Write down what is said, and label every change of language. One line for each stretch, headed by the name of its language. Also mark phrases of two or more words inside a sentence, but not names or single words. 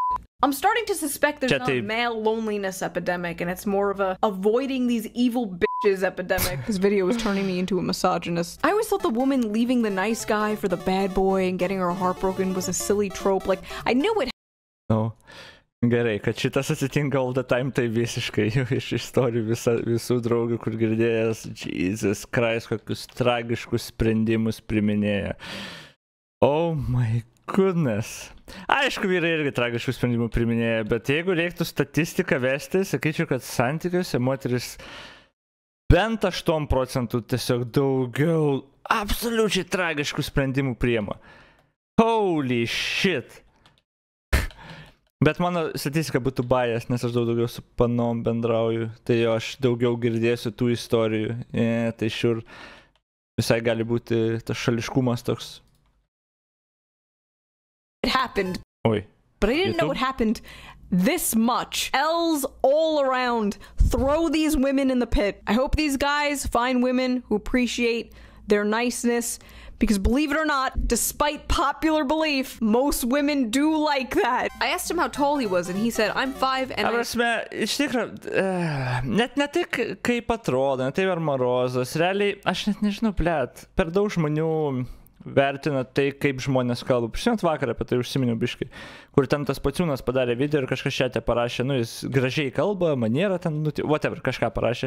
English: I'm starting to suspect there's not a male loneliness epidemic, and it's more of a avoiding these evil bitches epidemic. This video was turning me into a misogynist. I always thought the woman leaving the nice guy for the bad boy and getting her heart broken was a silly trope. Like, I knew it. No.
Lithuanian: Gerai, kad šitas atsitinka
English: all the time,
Lithuanian: tai visiškai jau iš istorijų visų draugų, kur girdėjęs,
English: Jesus Christ,
Lithuanian: kokius tragiškus sprendimus priminėja.
English: Oh my goodness.
Lithuanian: Aišku, vyrai irgi tragiškų sprendimų priminėja, bet jeigu reiktų statistiką vesti, sakyčiau, kad santykiuose moteris bent 8% tiesiog daugiau absoliučiai tragiškų sprendimų priima.
English: Holy shit.
Lithuanian: Bet mano statistika būtų bias, nes aš daugiau su panom bendrauju, tai jo aš daugiau girdėsiu tų istorijų. Tai šiur visai gali būti tas šališkumas toks.
English: It happened. Oi. But I didn't know it happened this much. L's all around. Throw these women in the pit. I hope these guys find women who appreciate their niceness. Because believe it or not, despite popular belief, most women do like that. I asked him how tall he was, and he said, I'm 5 and
Lithuanian: iš tikro, net ne tik kaip atrodo, ne tai ar marozas. Realiai, aš net nežinau, blėt, per daug žmonių vertina tai, kaip žmonės kalba. Prisimint vakar apie tai užsiminiau biškai, kur ten tas paciūnas padarė video ir kažkas šiate parašė, nu jis gražiai kalba, maniera ten, nu, whatever, kažką parašė.